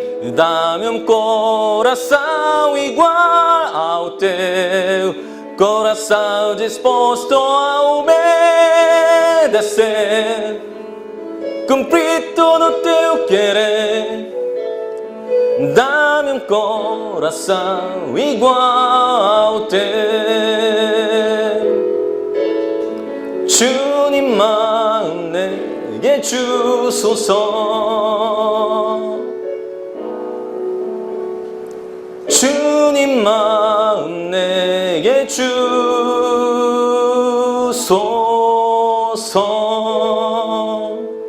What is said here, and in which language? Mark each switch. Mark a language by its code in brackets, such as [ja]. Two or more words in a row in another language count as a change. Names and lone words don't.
[pt] Dá-me coração igual ao teu, coração disposto a obedecer, cumprir todo o teu querer. Dá-me um coração igual ao teu. [ko] 주님 마음 내게 주소서. 주님 마음 내게 주소서.